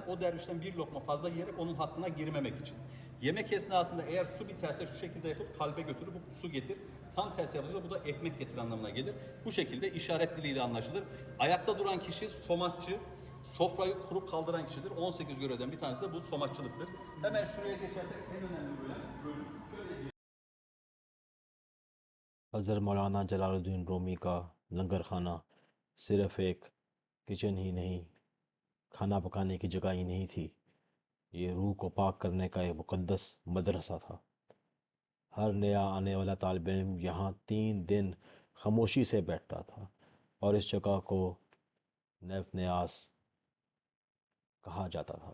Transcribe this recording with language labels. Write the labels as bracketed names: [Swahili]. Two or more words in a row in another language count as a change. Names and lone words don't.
[Turkish] O dervişten bir lokma fazla yiyerek onun hakkına girmemek için. Yemek esnasında eğer su biterse şu şekilde yapıp kalbe götürüp su getir. Tam tersi yapılırsa bu da ekmek getir anlamına gelir. Bu şekilde işaret diliyle anlaşılır. Ayakta duran kişi somatçı, sofrayı kurup kaldıran kişidir. 18 görevden bir tanesi de bu somatçılıktır. Hemen şuraya geçersek en önemli bölüm şöyle. [Hindi] हज़रत मौलाना जलालुद्दीन रूमी का लंगर खाना सिर्फ एक किचन ही नहीं, खाना पकाने की जगह ही नहीं थी। ये रूह को पाक करने का एक मुक़द्दस मदरसा था। हर नया आने वाला तालिब इल्म यहाँ 3 दिन खामोशी से बैठता था और इस जगह को नफ न्यास कहा जाता था।